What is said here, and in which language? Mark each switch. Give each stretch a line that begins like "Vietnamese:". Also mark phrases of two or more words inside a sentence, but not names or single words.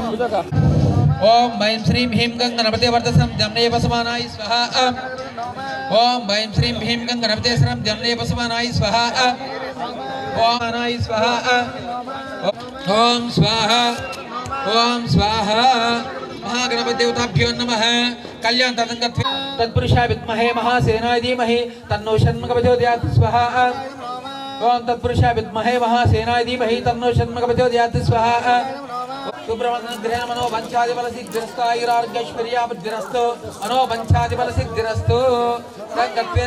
Sanskrit: ఓం ఐం శ్రీం హ్రీం గం గణపతే వర్ధసం జమ్నే వసమానాయ స్వహా. ఓం ఐం శ్రీం హ్రీం గం గణపతే సరం జమ్నే వసమానాయ స్వహా. ఓం అనాయ స్వహా. ఓం స్వాహా. ఓం స్వాహా. महागणपतिदेवताभ्यो नमः. कल्याण तत्पुरुषाय विद्महे महासेनाय धीमहि तन्नो षण्मुखः प्रचोदयात् स्वाहा. ओम तत्पुरुषाय विद्महे महासेनाय धीमहि तन्नो षण्मुखः प्रचोदयात् स्वाहा. सुब्रह्मण्यग्रहण मनोवंचादिबलसिद्धिरस्तायुरारोग्यैश्वर्यावृद्धिरस्तु मनोवंचादिबलसिद्धिरस्तु तद्गत्वेन.